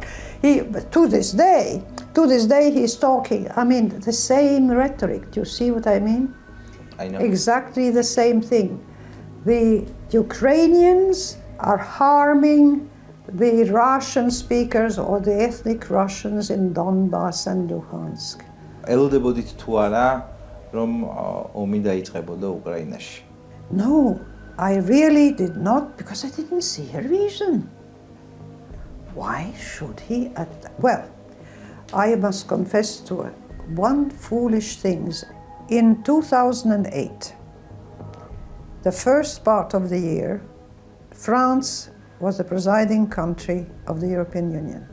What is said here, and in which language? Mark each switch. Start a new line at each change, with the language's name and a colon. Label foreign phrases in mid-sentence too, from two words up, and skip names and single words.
English: But to this day, he's talking, I mean, the same rhetoric. Do you see what I mean? I know. Exactly the same thing. The Ukrainians are harming the Russian speakers or the ethnic Russians in Donbass and Luhansk.
Georgian: ელოდებოდით თუ არა, რომ ომი დაიწყებოდა უკრაინაში?
English: No, I really did not, because I didn't see a reason. Why should he? Well, I must confess to one foolish thing. In 2008, the first part of the year, France was the presiding country of the European Union.